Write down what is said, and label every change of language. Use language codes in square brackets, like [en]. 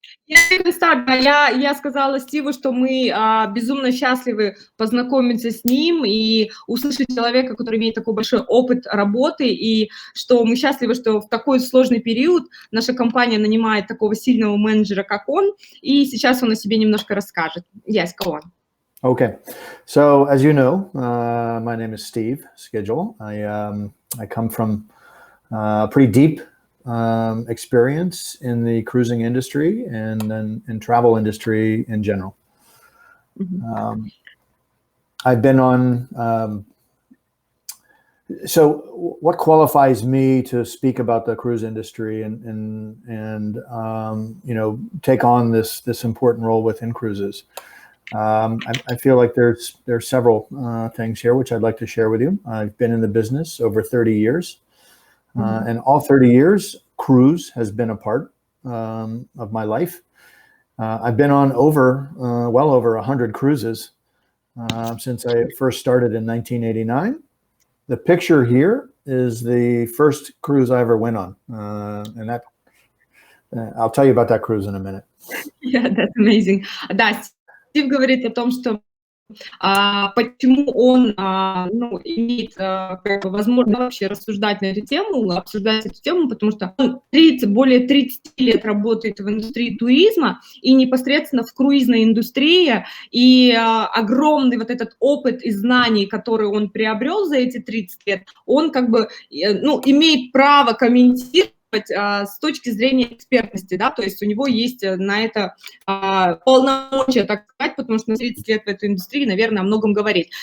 [ru] Я сказала Стиву, что мы безумно счастливы познакомиться с ним и услышать человека, который имеет такой большой опыт работы, и что мы счастливы, что в такой сложный период наша компания нанимает такого сильного менеджера, как он, и сейчас он о себе немножко расскажет. [en] Yes, go on. Okay, so as you know, my name is Steve Skеджу. I come from pretty deep experience in the cruising industry and in travel industry in general. Mm-hmm. I've been on, so what qualifies me to speak about the cruise industry and you know, take on this important role within cruises? I feel like there's several things here which I'd like to share with you. I've been in the business over 30 years. And all 30 years, cruise has been a part of my life. I've been on well over 100 cruises since I first started in 1989. The picture here is the first cruise I ever went on. And that, I'll tell you about that cruise in a minute. Yeah, that's amazing. [ru] Да, Стив говорит о том, что почему он имеет как бы, возможность вообще рассуждать на эту тему, обсуждать эту тему, потому что он более 30 лет работает в индустрии туризма и непосредственно в круизной индустрии, и огромный вот этот опыт и знаний, которые он приобрел за эти 30 лет, он как бы, имеет право комментировать с точки зрения экспертности, да, то есть у него есть на это полномочия, так сказать, потому что на 30 лет в этой индустрии, наверное, о многом говорить.